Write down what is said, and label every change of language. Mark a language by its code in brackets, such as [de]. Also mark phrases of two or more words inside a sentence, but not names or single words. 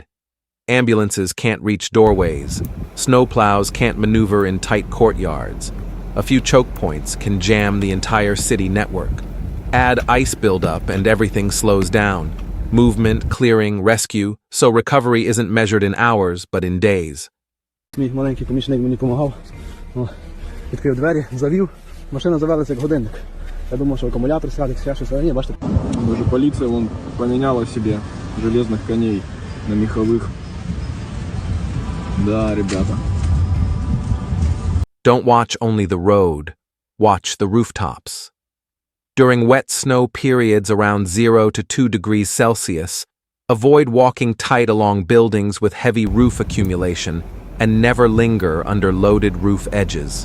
[en] Ambulances can't reach doorways. Snowplows can't maneuver in tight courtyards. A few choke points can jam the entire city network. Add ice buildup and everything slows down. Movement, clearing, rescue, so recovery isn't measured in hours, but in days. [uk] Мій маленький помічник мені допомагав. Відкрив двері, завів. Машина завелася як годинник. Я думав, що акумулятор сядеться, ще щось. А ні, бачите. [ru] Даже полиция вон поменяла себе железных коней на меховых. Да, ребята. [en] Don't watch only the road. Watch the rooftops. During wet snow periods around 0 to 2 degrees Celsius, avoid walking tight along buildings with heavy roof accumulation and never linger under loaded roof edges.